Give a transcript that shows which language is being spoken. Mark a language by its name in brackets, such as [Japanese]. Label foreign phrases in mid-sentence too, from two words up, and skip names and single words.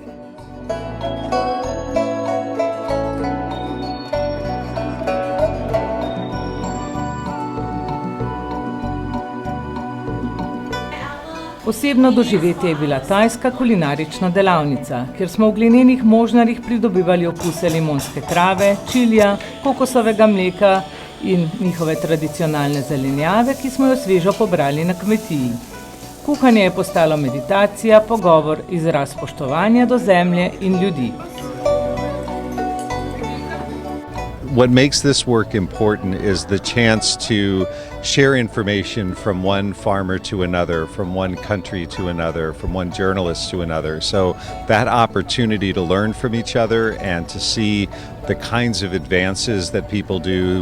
[Slovenian] Posebno doživetje je bila tajska kulinarična delavnica, kjer smo v glinenih možnarjih pridobivali okuse limonske trave, čilija, kokosovega mleka in njihove tradicionalne zelenjave, ki smo jo svežo pobrali na kmetiji. Kuhanje je postalo meditacija, pogovor, izraz spoštovanja do zemlje in ljudi. [English] What makes this work important is the chance to share information from one farmer to another, from one country to another, from one journalist to another. So that opportunity to learn from each other and to see the kinds of advances that people do.